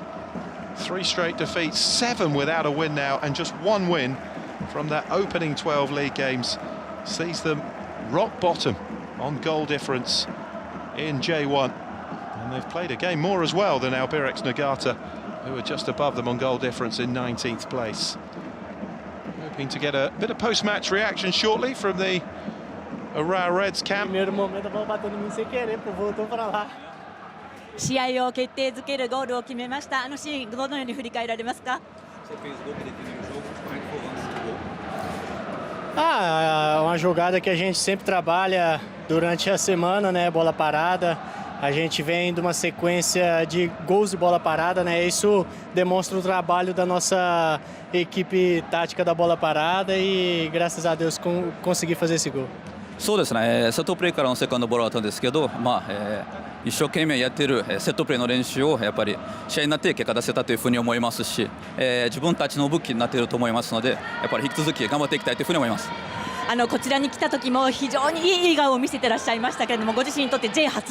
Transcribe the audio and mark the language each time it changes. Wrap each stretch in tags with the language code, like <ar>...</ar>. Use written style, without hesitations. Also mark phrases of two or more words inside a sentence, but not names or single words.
<en>3 straight defeats, 7 without a win now, and just 1 win from their opening 12 league games sees them rock bottom on goal difference in J1. And they've played a game more as well than Albirex Niigata, who are just above them on goal difference in 19th place. Hoping to get a bit of post-match reaction shortly from the Urawa Reds camp.</en> <ja>試合を決定づけるゴールを決めました。あのシーンどのように振り返られますか?</ja> <pt>Uma jogada que a gente sempre trabalha durante a semana, né? Bola parada. A gente vem de uma sequência de gols de bola parada, né? Isso demonstra o trabalho da nossa equipe tática da bola parada e graças a Deus consegui fazer esse gol.</pt> <ja>そうですね、セットプレーからのセカンドボールだったんですけど、一生懸命やってるセットプレーの練習をやっぱり試合になって結果出せたというふうに思いますし、自分たちの武器になっていると思いますので、やっぱり引き続き頑張っていきたいというふうに思います。こちらに来た時も非常にいい笑顔を見せてらっしゃいましたけれども、ご自身にとって J 初</ja>